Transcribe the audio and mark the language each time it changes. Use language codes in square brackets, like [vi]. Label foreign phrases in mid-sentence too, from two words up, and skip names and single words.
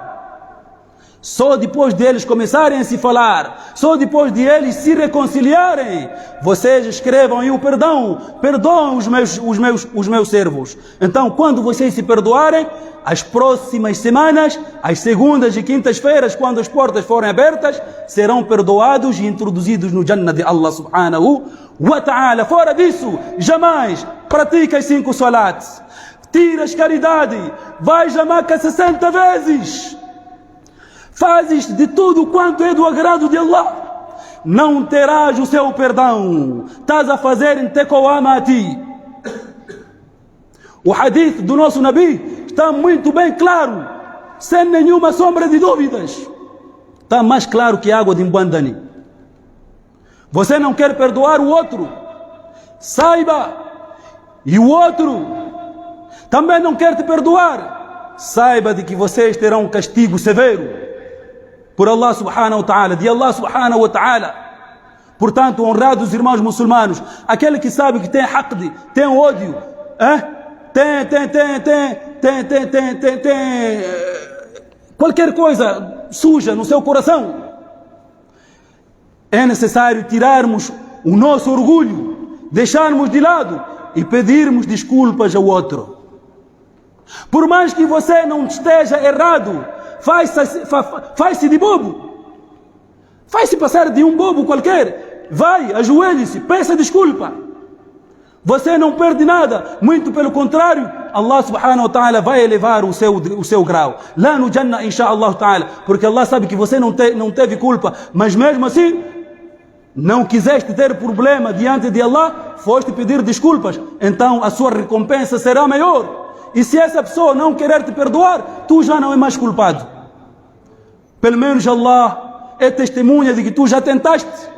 [pt] Só depois deles começarem a se falar, só depois de eles se reconciliarem, vocês escrevam aí o perdão, perdoem os meus servos. Então, quando vocês se perdoarem, as próximas semanas, as segundas e quintas-feiras, quando as portas forem abertas, serão perdoados e introduzidos no Jannah de Allah [ar] subhanahu wa ta'ala. [pt] Fora disso, jamais pratica as 5 salats, tiras caridade, vais a Meca 60 vezes, fazes de tudo quanto é do agrado de Allah, não terás o seu perdão. Estás a fazer em tekoama a ti. O hadith do nosso Nabi está muito bem claro, sem nenhuma sombra de dúvidas. Está mais claro que a água de Mbandani. Você não quer perdoar o outro, saiba, e o outro também não quer te perdoar, saiba de que vocês terão um castigo severo por Allah [ar] subhanahu wa ta'ala, [pt] de Allah [ar] subhanahu wa ta'ala. [pt] Portanto, honrados irmãos muçulmanos, aquele que sabe que tem haqd, tem ódio, tem qualquer coisa suja no seu coração, é necessário tirarmos o nosso orgulho, deixarmos de lado e pedirmos desculpas ao outro. Por mais que você não esteja errado, faz-se de bobo, faz-se passar de um bobo qualquer, vai, ajoelhe-se, peça desculpa. Você não perde nada, muito pelo contrário, Allah [ar] subhanahu wa ta'ala [pt] vai elevar o seu grau lá no Jannah, [ar] inshallah ta'ala, [pt] porque Allah sabe que você não teve culpa, mas mesmo assim não quiseste ter problema diante de Allah, foste pedir desculpas, então a sua recompensa será maior. E se essa pessoa não querer te perdoar, tu já não é mais culpado. Pelo menos Allah é testemunha de que tu já tentaste.